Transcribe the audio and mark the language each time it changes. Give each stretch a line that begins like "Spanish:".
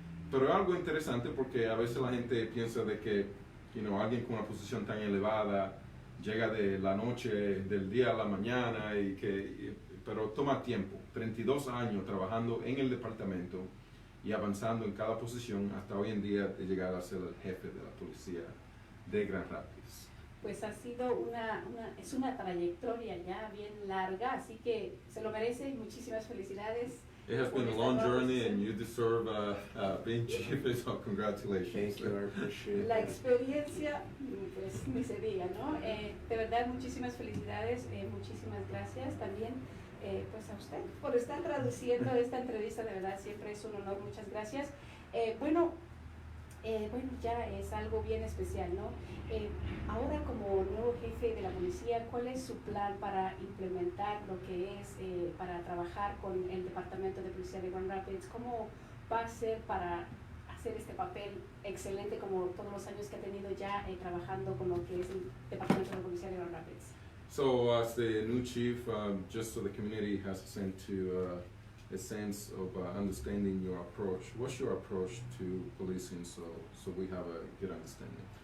Spanish: Pero es algo interesante porque a veces la gente piensa de que alguien con una posición tan elevada llega de la noche, del día a la mañana, pero toma tiempo, 32 años trabajando en el departamento y avanzando en cada posición hasta hoy en día de llegar a ser el jefe de la policía de Grand Rapids. Pues ha sido es una trayectoria ya bien larga, así que se lo merece. Muchísimas felicidades.
English: It has been a long journey and you deserve being chief, so congratulations. Thank you, I appreciate
Spanish: La
English: it.
Spanish: experiencia, pues ni se diga, ¿no? De verdad, muchísimas felicidades, muchísimas gracias también pues a usted por estar traduciendo esta entrevista, de verdad siempre es un honor, muchas gracias. Bueno, ya es algo bien especial, ¿no? Ahora como nuevo jefe de la policía, ¿cuál es su plan para implementar lo que es para trabajar con el Departamento de Policía de Grand Rapids? ¿Cómo va a ser para hacer este papel excelente como todos los años que ha tenido ya trabajando con lo que es el Departamento de Policía de Grand Rapids?
English: So as the new chief, just so the community has a sense of understanding your approach. What's your approach to policing, so we have a good understanding?